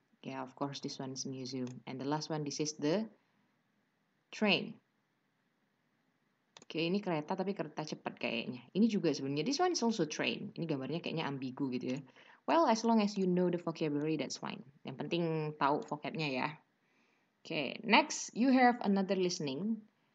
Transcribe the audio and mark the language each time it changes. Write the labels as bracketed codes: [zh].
[en] Yeah, of course this one is museum. And the last one, this is the train. [id] Oke, ini kereta tapi kereta cepat kayaknya. Ini juga sebenarnya, [en] this one is also train. [id] Ini gambarnya kayaknya ambigu gitu ya. [en] Well, as long as you know the vocabulary, that's fine. [id] Yang penting tahu vocabnya ya. [en] Oke, next you have another listening.